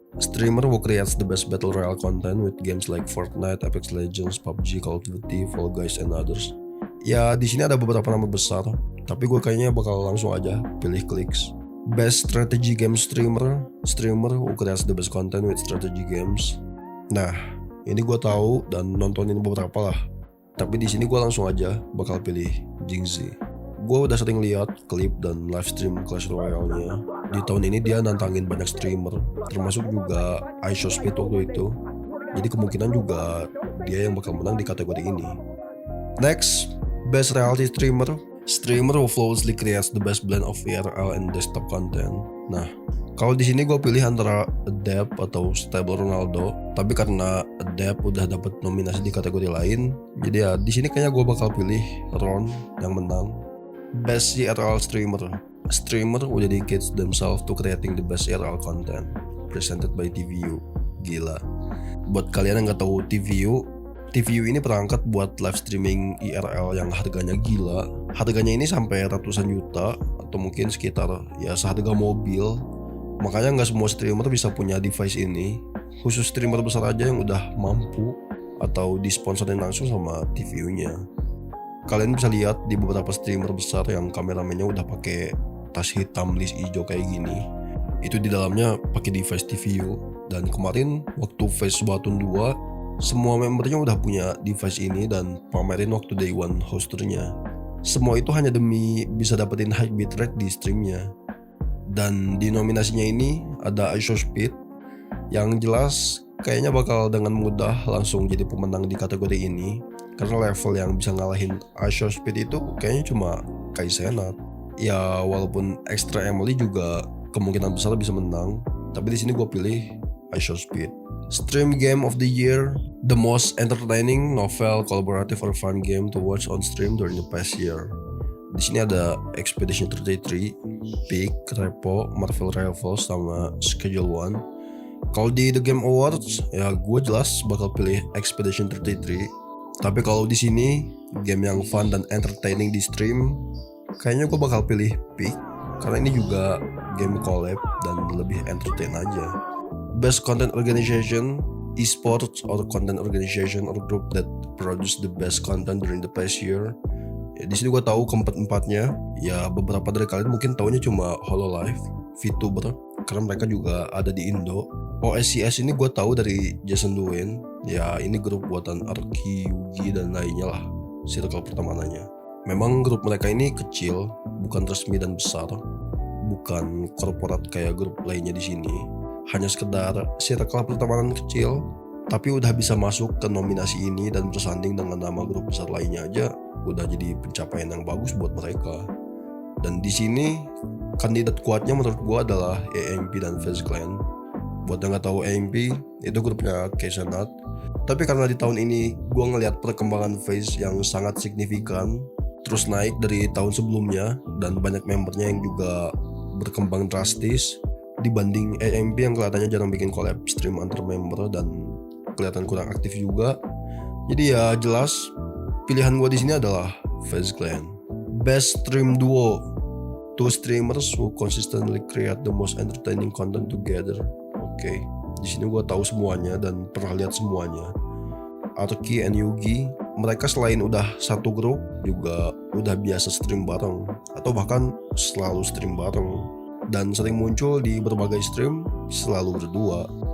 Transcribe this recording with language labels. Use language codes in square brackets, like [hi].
[en] Streamer who creates the best Battle Royale content with games like Fortnite, Apex Legends, PUBG, Call of Duty, Fall Guys, and others. [id] Ya di sini ada beberapa nama besar, tapi gue kayaknya bakal langsung aja pilih Clicks. [en] Best Strategy Game Streamer. Streamer who creates the best content with strategy games. [id] Nah, ini gue tahu dan nontonin beberapa lah. Tapi di sini gue langsung aja bakal pilih Jingzi. Gue udah sering lihat klip dan live stream Clash Royale-nya. Di tahun ini dia nantangin banyak streamer, termasuk juga iShowSpeed waktu itu. Jadi kemungkinan juga dia yang bakal menang di kategori ini. [en] Next, Best Reality Streamer. Streamer who flawlessly creates the best blend of VRL and desktop content. [id] Nah, kalau di sini gue pilih antara Adapt atau Stable Ronaldo. Tapi karena Adapt udah dapat nominasi di kategori lain, jadi ya di sini kayaknya gue bakal pilih Ron yang menang. [en] Best IRL Streamer. Streamer who dedicates themselves to creating the best IRL content. Presented by TVU. Gila. [id] Buat kalian yang gak tahu TVU ini perangkat buat live streaming IRL yang harganya gila. Harganya ini sampai ratusan juta atau mungkin sekitar ya seharga mobil. Makanya nggak semua streamer bisa punya device ini. Khusus streamer besar aja yang udah mampu atau disponsorin langsung sama TVU-nya. Kalian bisa lihat di beberapa streamer besar yang kameramennya udah pakai tas hitam list hijau kayak gini. Itu di dalamnya pakai device TVU. Dan kemarin waktu Face Subathon 2 semua membernya udah punya device ini dan pamerin waktu day one hosternya. Semua itu hanya demi bisa dapetin high bitrate di streamnya. Dan di nominasinya ini ada iShowSpeed yang jelas kayaknya bakal dengan mudah langsung jadi pemenang di kategori ini. Karena level yang bisa ngalahin iShowSpeed itu kayaknya cuma Kai Cenat. Ya walaupun Extra Emily juga kemungkinan besar bisa menang. Tapi di sini gue pilih iShowSpeed. [en] Stream Game of the Year, the most entertaining novel, collaborative or fun game to watch on stream during the past year. [id] Di sini ada Expedition 33, Peak, Repo, Marvel Rivals, sama Schedule One. Kalau di The Game Awards, ya gue jelas bakal pilih Expedition 33. Tapi kalau di sini game yang fun dan entertaining di stream, kayaknya gue bakal pilih Peak, karena ini juga game collab dan lebih entertain aja. [en] Best Content Organization, Esports or Content Organization or Group that produce the best content during the past year. [id] Ya, di sini gue tahu keempat-empatnya. Ya beberapa dari kalian mungkin taunya cuma Hololive, VTuber, karena mereka juga ada di Indo. OSCS ini gue tahu dari Jason Duane. Ya ini grup buatan Arki, Yugi dan lainnya lah, circle pertemanannya. Memang grup mereka ini kecil, bukan resmi dan besar, bukan korporat kayak grup lainnya di sini. Hanya sekedar circle pertemanan kecil, tapi udah bisa masuk ke nominasi ini dan bersanding dengan nama grup besar lainnya aja, udah jadi pencapaian yang bagus buat mereka. Dan di sini kandidat kuatnya menurut gua adalah AMP dan FaZe Clan. Buat yang nggak tahu, AMP itu grupnya Ksenat. Tapi karena di tahun ini gua ngelihat perkembangan FaZe yang sangat signifikan, terus naik dari tahun sebelumnya, dan banyak membernya yang juga berkembang drastis dibanding AMP yang kelihatannya jarang bikin collab stream antar member dan kelihatan kurang aktif juga. Jadi ya jelas pilihan gue di sini adalah FaZe Clan. [en] Best Stream Duo, two streamers who consistently create the most entertaining content together. [id] Oke, di sini gue tahu semuanya dan pernah lihat semuanya. Arki and Yugi, mereka selain udah satu grup juga udah biasa stream bareng atau bahkan selalu stream bareng dan sering muncul di berbagai stream selalu berdua.